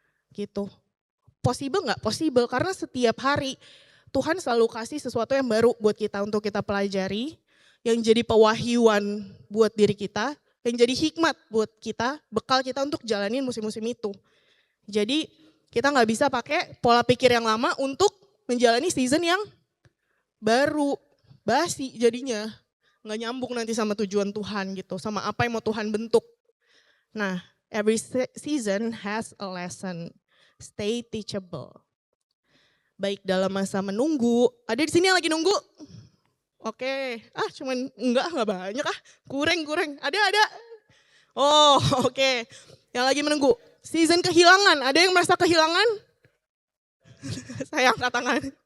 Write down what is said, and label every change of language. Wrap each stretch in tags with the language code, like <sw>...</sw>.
<id>Gitu. Possible nggak? Possible, karena setiap hari Tuhan selalu kasih sesuatu yang baru buat kita untuk kita pelajari, yang jadi pewahyuan buat diri kita, yang jadi hikmat buat kita, bekal kita untuk jalanin musim-musim itu. Jadi kita nggak bisa pakai pola pikir yang lama untuk menjalani season yang baru, basi jadinya. Nggak nyambung nanti sama tujuan Tuhan gitu, sama apa yang mau Tuhan bentuk.</id> <en>Nah, every season has a lesson. Stay teachable.</en> <id>Baik dalam masa menunggu, ada di sini yang lagi nunggu? Oke, cuman enggak banyak kurang. Ada. Oh, oke. Yang lagi menunggu. Season kehilangan, ada yang merasa kehilangan? Saya angkat tangan.</id>